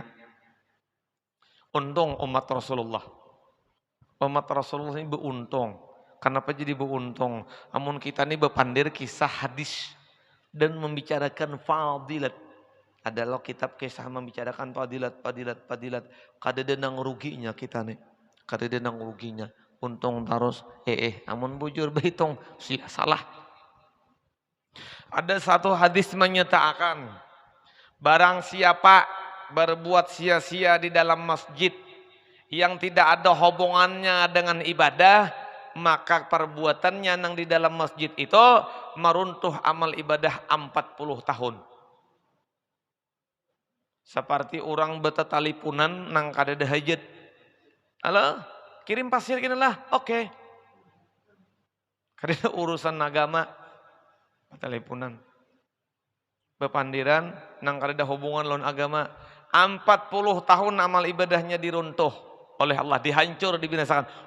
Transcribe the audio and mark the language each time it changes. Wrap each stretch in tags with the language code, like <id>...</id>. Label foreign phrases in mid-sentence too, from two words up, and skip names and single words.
<id>Untung umat Rasulullah. Umat Rasulullah ini beruntung. Kenapa jadi beruntung?</id> <bjn>Amun kita ini berpandir kisah hadis dan membicarakan fadilat.</bjn> <id>Adalah kitab kisah membicarakan fadilat.</id> <bjn>Kada nang ruginya kita nih. Kada nang ruginya. Untung terus. Amun bujur berhitung. Salah.</bjn> <id>Ada satu hadis menyatakan. Barang siapa berbuat sia-sia di dalam masjid yang tidak ada hubungannya dengan ibadah, maka perbuatannya yang di dalam masjid itu meruntuh amal ibadah 40 tahun.</id> <bjn>Seperti orang betetalipunan nang kada ada hajat.</bjn> <id>Halo, kirim pasir gini lah, oke.</id> <bjn>Kada urusan agama, betalipunan. Bepandiran nang kada ada hubungan lawan agama.</bjn> <id>40 tahun amal ibadahnya diruntuh oleh Allah, dihancur, dibinasakan.</id>